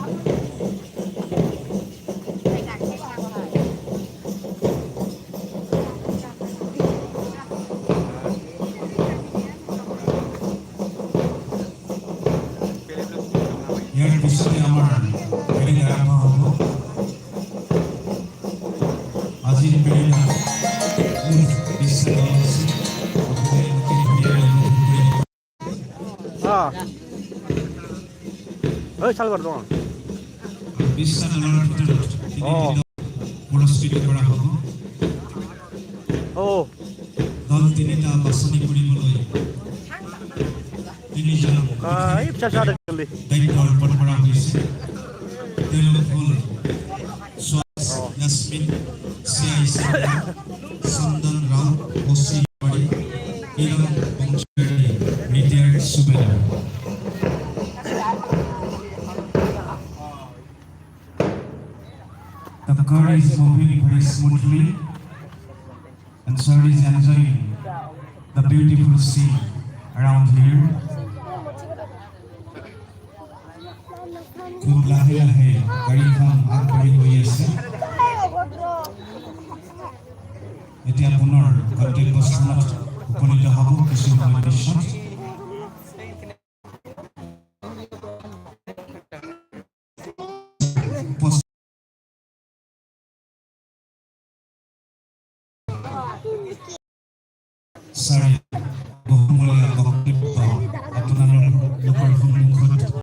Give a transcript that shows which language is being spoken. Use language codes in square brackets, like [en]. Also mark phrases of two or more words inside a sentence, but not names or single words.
[as] ইয়াৰ পিছতে আমাৰ পেৰেড আৰম্ভ হ'ব আজিৰ পেৰেড [brx] सालबार दं [as] পুৰস্কৃত কৰা হ'ব দল তিনিটা বাছনি কৰিবলৈ তিনিজনক দায়িত্ব অৰ্পণ কৰা হৈছে তেওঁলোক হ'ল ইয়াসমিন CIC চন্দন ৰাও OC কিৰণ বংশী ৰিটায়াৰ্ড সুবেদাৰ [en] The car is moving very smoothly and sir is enjoying the beautiful scene around here. [as] খুব লাহে লাহে গাড়ীখন আগবাঢ়ি গৈ আছে এতিয়া পুনৰ গন্তব্যস্থানত উপনীত হ'ব কিছু সময় পিছত Sorry, বহুমূলীয়া বক্তব্য আপোনালোকৰ সন্মুখত